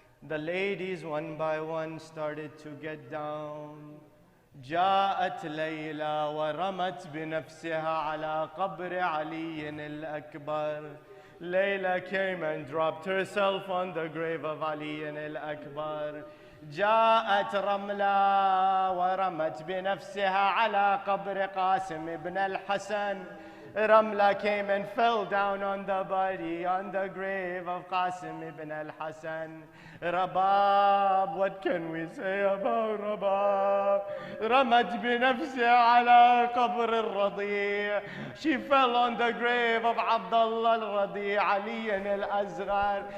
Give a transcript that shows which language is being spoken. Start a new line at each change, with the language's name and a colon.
English: The ladies one by one started to get down.
Arabic: جاءت ليلى ورمت بنفسها على قبر علي الأكبر.
English: Layla came and dropped herself on the grave of Ali al-Akbar.
Arabic: جاءت رملة ورمت بنفسها على قبر قاسم ibn al-Hasan.
English: Ramla came and fell down on the body, on the grave of Qasim ibn al-Hasan. Rabab, what can we say about Rabab?
Arabic: Ramat binafsiha ala qabr al-Radi'.
English: She fell on the grave of Abdullah al-Radi', Ali al-Azghar.